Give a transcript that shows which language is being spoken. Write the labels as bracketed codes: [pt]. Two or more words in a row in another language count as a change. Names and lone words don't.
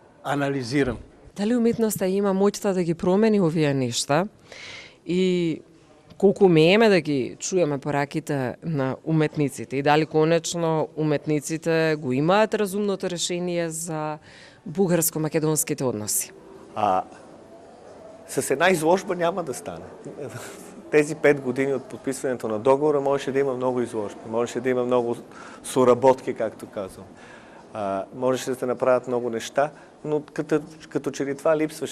[mk] Дали уметноста има моќта да ги промени овие нешта и колку мееме да ги чуеме пораките на уметниците и дали конечно уметниците го имаат разумното решение за бугарско-македонските односи. [bg] С една изложба няма да стане. Тези 5 години от подписването на договора можеше да има много изложби, можеше да има много соработки, както казвам. Можеше да се направят много неща, но като че ли това липсваше.